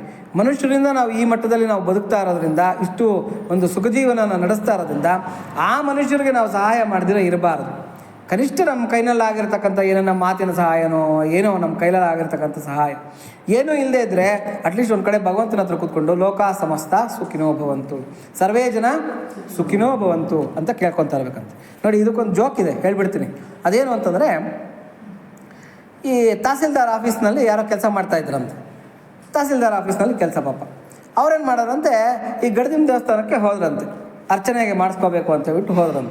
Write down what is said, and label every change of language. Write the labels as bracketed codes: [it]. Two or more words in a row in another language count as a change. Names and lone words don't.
[kn] ಮನುಷ್ಯರಿಂದ ನಾವು ಈ ಮಟ್ಟದಲ್ಲಿ ನಾವು ಬದುಕ್ತಾ ಇರೋದ್ರಿಂದ, ಇಷ್ಟು ಒಂದು ಸುಖಜೀವನ ನಡೆಸ್ತಾ ಇರೋದ್ರಿಂದ ಆ ಮನುಷ್ಯರಿಗೆ ನಾವು ಸಹಾಯ ಮಾಡಿದ್ರೆ ಇರಬಾರ್ದು. ಕನಿಷ್ಠ ನಮ್ಮ ಕೈನಲ್ಲಾಗಿರ್ತಕ್ಕಂಥ ಏನೋ ನಮ್ಮ ಮಾತಿನ ಸಹಾಯನೋ ಏನೋ ನಮ್ಮ ಕೈನಲ್ಲಾಗಿರ್ತಕ್ಕಂಥ ಸಹಾಯ ಏನೂ ಇಲ್ಲದೇ ಇದ್ದರೆ ಅಟ್ಲೀಸ್ಟ್ ಒಂದು ಕಡೆ ಭಗವಂತನ ಹತ್ರ ಕೂತ್ಕೊಂಡು [sa] ಲೋಕ ಸಮಸ್ತ ಸುಖಿನೋ ಭವಂತು, ಸರ್ವೇ ಜನ ಸುಖಿನೋ ಭವಂತು [kn] ಅಂತ ಕೇಳ್ಕೊತಾ ಇರ್ಬೇಕಂತ. ನೋಡಿ, ಇದಕ್ಕೊಂದು ಜೋಕ್ ಇದೆ, ಹೇಳ್ಬಿಡ್ತೀನಿ. ಅದೇನು ಅಂತಂದರೆ, ಈ ತಹಸೀಲ್ದಾರ್ ಆಫೀಸ್ನಲ್ಲಿ ಯಾರೋ ಕೆಲಸ ಮಾಡ್ತಾಯಿದ್ರಂತೆ. ತಹಸೀಲ್ದಾರ್ ಆಫೀಸ್ನಲ್ಲಿ ಕೆಲಸ ಪಾಪ ಅವ್ರೇನು ಮಾಡೋರಂತೆ, ಈ ಗಡದಿನ ದೇವಸ್ಥಾನಕ್ಕೆ ಹೋದ್ರಂತೆ, ಅರ್ಚನೆಗೆ ಮಾಡಿಸ್ಕೋಬೇಕು ಅಂತ ಹೇಳ್ಬಿಟ್ಟು ಹೋದ್ರಂತೆ.